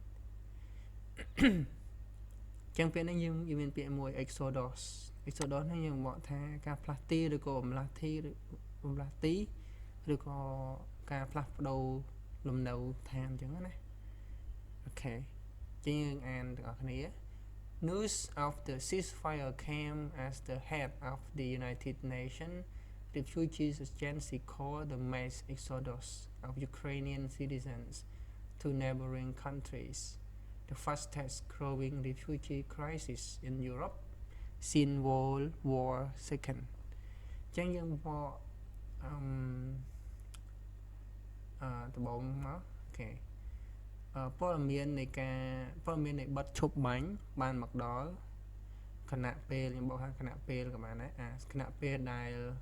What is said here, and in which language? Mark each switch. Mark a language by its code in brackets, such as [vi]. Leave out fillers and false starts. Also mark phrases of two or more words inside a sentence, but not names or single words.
[km] ចឹងពាក្យនេះយើងមានពាក្យមួយ Exodus ហ្នឹងយើងបកថាការផ្លាស់ទីឬក៏បំលាស់ ទីឬក៏ការផ្លាស់ប្ដូរលំនៅឋានចឹងណាអូខេចឹងយើងអានទាំងអស់គ្នា [en] News of the ceasefire came as the head of the United Nations Refugees Agency called the mass exodus of Ukrainian citizens to neighboring countries, the fastest growing refugee crisis in Europe since World War II. [km] ចឹងយើងមកដំបូងមកអូខេព័ត៌មាននៃបទឈប់បាញ់បានមកដល់គណៈពេលខ្ញុំบอกថាគណៈពេលក៏បានដែរគណៈពេលដែល